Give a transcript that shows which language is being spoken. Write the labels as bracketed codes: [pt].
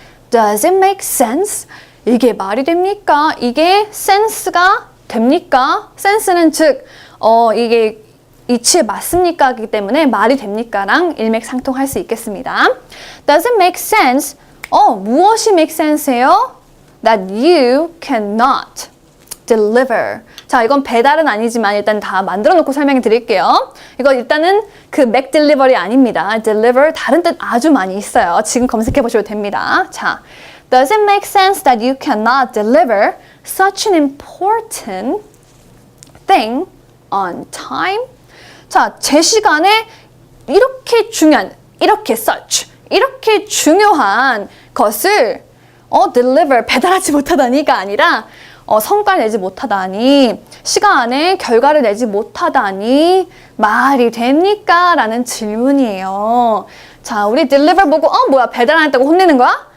[en] Does it make sense? [ko] 이게 말이 됩니까? 이게 sense가 됩니까? sense는 즉, 이게 이치에 맞습니까? 하기 때문에 말이 됩니까?랑 일맥상통할 수 있겠습니다. [en] Does it make sense? [ko] 무엇이 make sense예요? [en] That you cannot deliver. [ko] 자, 이건 배달은 아니지만 일단 다 만들어 놓고 설명해 드릴게요. 이거 일단은 그 make delivery 아닙니다. deliver 다른 뜻 아주 많이 있어요. 지금 검색해 보셔도 됩니다. [en] 자, does it make sense that you cannot deliver such an important thing on time? [ko] 자, 제 시간에 이렇게 중요한, 이렇게 중요한 것을 deliver, 배달하지 못하다니가 아니라 성과를 내지 못하다니, 시간 안에 결과를 내지 못하다니 말이 됩니까? 라는 질문이에요. 자, 우리 deliver 보고 뭐야 배달 안 했다고 혼내는 거야?